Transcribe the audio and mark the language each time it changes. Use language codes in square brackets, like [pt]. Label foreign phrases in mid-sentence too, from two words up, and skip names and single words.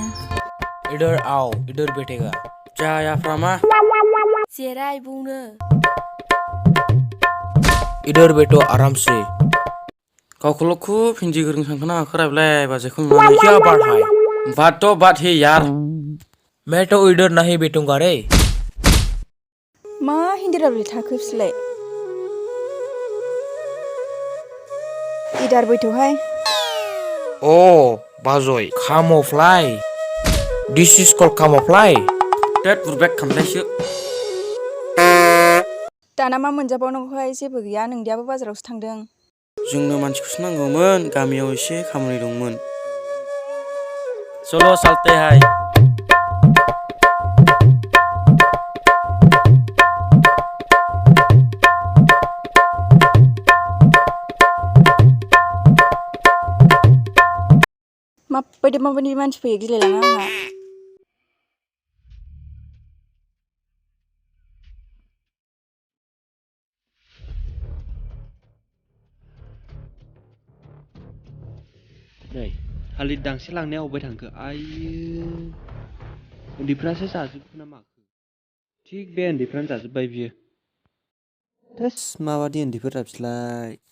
[hi] इधर आओ, इधर बैठेगा। Jaya Frama. [brx] जिराय बुंनो। [hi] इधर बैठो आराम से। [brx] गावखौल' खुब हिन्दी गोरों सानखोना खोनाबायलाय बाजैखौ नुनानै। [hi] क्या बात है? बात तो बात है यार। मैं तो इधर नहीं बैठूंगा रे। [brx] मा हिन्दी रायलायबाय थाखो बिसोरलाय? [hi] इधर बैठ'हाय। [en] Oh, Bazoy, camouflage. This is called camouflage. [brx] Tet burbek खामलायसो। दाना मा मोनजाबावनांगौहाय जेबो गैया नोंदियाबो बाजारावसो थांदों। जोंनो मानसिखौसो नांगौमोन गामियाव एसे खामानि दंमोन। [hi] चलो चलते हैं। [brx] माबायदि मानसि फैयो गिलायलाङो आंहा। नै थालिर दांसे लांनाया अबाय थांखो आइयो उन्दैफ्रासो जाजोबखो ना माखो थिग बे उन्दैफ्रानो जाजोब्बाय बियो थोस माबादि उन्दैफोरा बिसोरलाय